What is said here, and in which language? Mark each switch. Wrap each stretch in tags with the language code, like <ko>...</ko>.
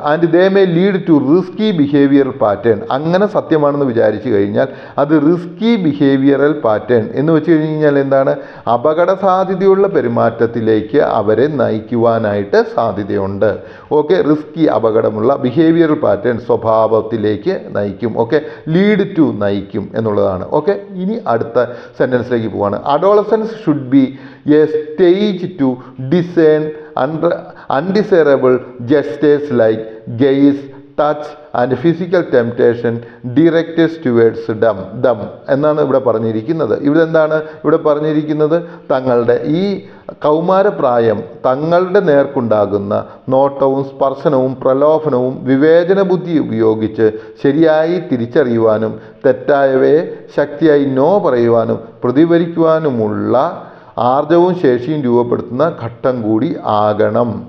<en>and they may lead to risky behavioural pattern,</en> <ml>അങ്ങനെ സത്യമാണെന്ന് വിചാരിച്ചു കഴിഞ്ഞാൽ അത് റിസ്കി ബിഹേവിയറൽ പാറ്റേൺ എന്ന് വെച്ച് കഴിഞ്ഞാൽ എന്താണ്? അപകട സാധ്യതയുള്ള പെരുമാറ്റത്തിലേക്ക് അവരെ നയിക്കുവാനായിട്ട് സാധ്യതയുണ്ട്. ഓക്കെ, റിസ്കി അപകടമുള്ള ബിഹേവിയറൽ പാറ്റേൺ സ്വഭാവത്തിലേക്ക് നയിക്കും. ഓക്കെ, ലീഡ് ടു നയിക്കും എന്നുള്ളതാണ്. ഓക്കെ, ഇനി അടുത്ത സെൻറ്റൻസിലേക്ക് പോവാണ്.</ml> <en>adolescence should be a stage to discern undesirable gestures like gaze, touch and physical temptation directed towards them</en> <ml>എന്നാണ് ഇവിടെ പറഞ്ഞിരിക്കുന്നത്. ഇവിടെ പറഞ്ഞിരിക്കുന്നത് തങ്ങളുടെ ഈ കൗമാരപ്രായം തങ്ങളുടെ നേർക്കുണ്ടാകുന്ന നോട്ടവും സ്പർശനവും പ്രലോഭനവും വിവേചന ബുദ്ധി ഉപയോഗിച്ച് ശരിയായി തിരിച്ചറിയുവാനും തെറ്റായവയെ ശക്തിയായി നോ പറയുവാനും പ്രതികരിക്കുവാനുമുള്ള ആർജവും ശേഷിയും രൂപപ്പെടുത്തുന്ന ഘട്ടം കൂടി ആകണം.</ml>